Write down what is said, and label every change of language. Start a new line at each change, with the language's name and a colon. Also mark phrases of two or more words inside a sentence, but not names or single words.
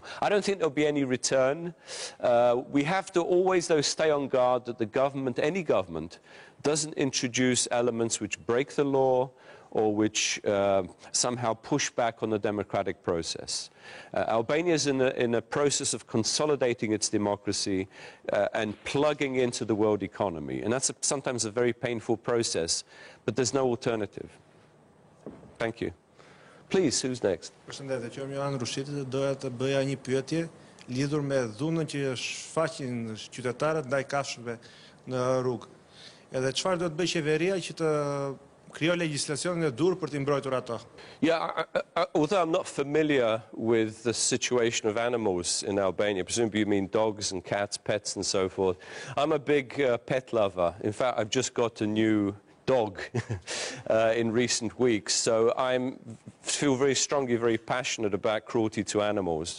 English: I don't think there'll be any return. We have to always, though, stay on guard that the government, any government, doesn't introduce elements which break the law, or which somehow push back on the democratic process. Albania is in a process of consolidating its democracy and plugging into the world economy. And that's sometimes a very painful process, but there's no alternative. Thank you. Please, who's next?
Albanian: Përshëndetje, qëmë Johan Rushitit, doja të bëja një pyetje lidhur me dhunën që shfaqin qytetarët ndaj kafshëve në rrugë. Edhe çfarë do të bëjë qeveria që të krijo legjislacionin e dur për t'i mbrojtur ato.
English: Yeah, although I'm not familiar with the situation of animals in Albania, presumably you mean dogs and cats, pets and so forth. I'm a big pet lover. In fact, I've just got a new dog in recent weeks, so I feel very strongly, very passionate about cruelty to animals.